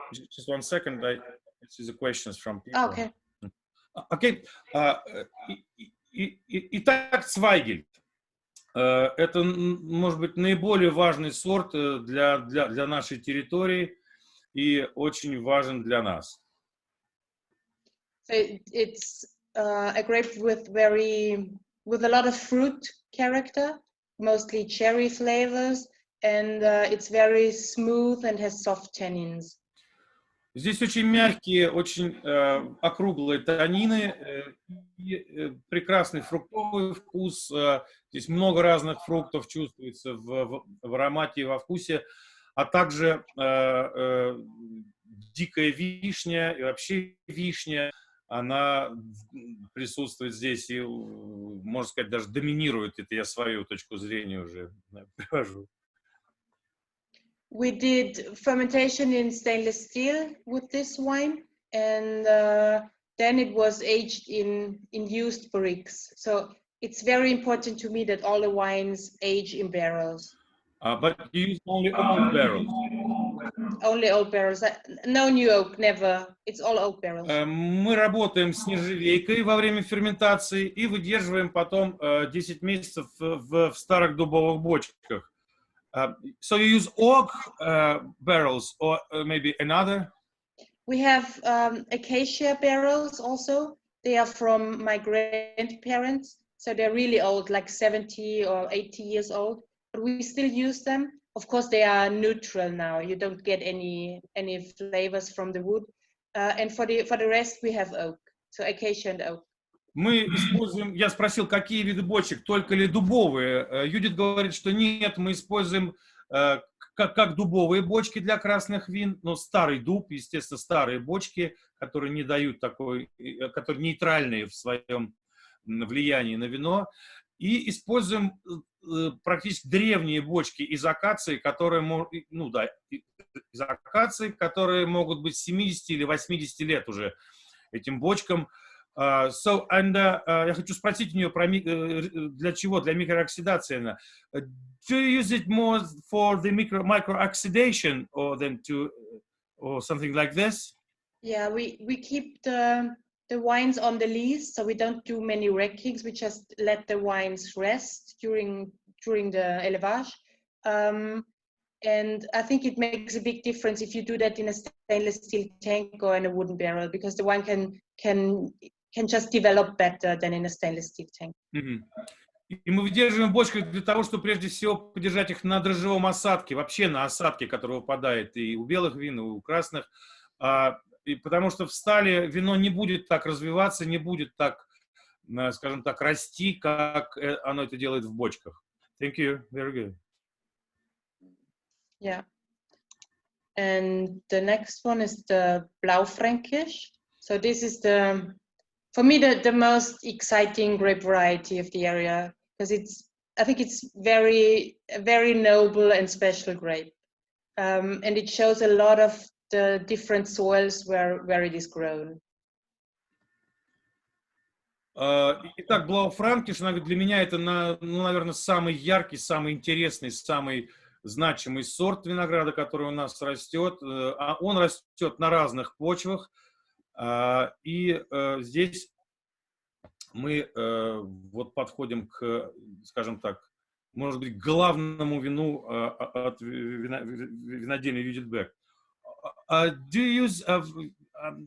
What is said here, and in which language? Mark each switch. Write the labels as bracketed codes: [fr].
[en] Just one second, I see the questions from people. Okay. Okay. [ru] Итак, Zweigelt. Это, может быть, наиболее важный сорт для нашей территории и очень важен для нас. [en] So it's a grape with a lot of fruit character, mostly cherry flavors, and it's very smooth and has soft tannins. [ru] Здесь очень мягкие, очень округлые танины, прекрасный фруктовый вкус. Здесь много разных фруктов чувствуется в аромате и во вкусе, а также дикая вишня и вообще вишня, она присутствует здесь и, можно сказать, даже доминирует. Это я свою точку зрения уже привожу. [en] We did fermentation in stainless steel with this wine, and then it was aged in used barriques. So it's very important to me that all the wines age in barrels. But you use only old barrels? Only old barrels. No new oak, never. It's all old barrels. [ru] Мы работаем с нержавейкой во время ферментации и выдерживаем потом 10 месяцев в старых дубовых бочках. [en] So you use oak barrels or maybe another? We have acacia barrels also. They are from my grandparents, so they're really old, like 70 or 80 years old. But we still use them. Of course, they are neutral now. You don't get any flavors from the wood. And for the rest, we have oak, so acacia and oak. [ru] Мы используем, я спросил, какие виды бочек, только ли дубовые. Юдит говорит, что нет, мы используем как дубовые бочки для красных вин, но старый дуб, естественно, старые бочки, которые не дают такой, которые нейтральные в своем влиянии на вино. И используем практически древние бочки из акации, которые, ну да, из акации, которые могут быть 70 или 80 лет уже этим бочкам. Я хочу спросить у нее про для чего, для микрооксидации. [en] Do you use it more for the micro-oxidation or something like this? Yeah, we keep the wines on the lees, so we don't do many rackings. We just let the wines rest during the élevage. And I think it makes a big difference if you do that in a stainless steel tank or in a wooden barrel, because the wine can just develop better than in a stainless steel tank. [ru] И мы выдерживаем в бочках для того, чтобы прежде всего подержать их на дрожжевом осадке, вообще на осадке, который выпадает и у белых вин, и у красных. И потому что в стали вино не будет так развиваться, не будет так, скажем так, расти, как оно это делает в бочках. [en] Thank you. Very good. Yeah. And the next one is the Blaufränkisch. So this is for me, the most exciting grape variety of the area, because I think it's very noble and special grape. And it shows a lot of the different soils where it is grown. [ru] Итак, Блауфранкиш, для меня это, наверное, самый яркий, самый интересный, самый значимый сорт винограда, который у нас растет. Он растет на разных почвах. И здесь мы вот подходим к, скажем так, может быть, главному вину от винодельни Judith Beck.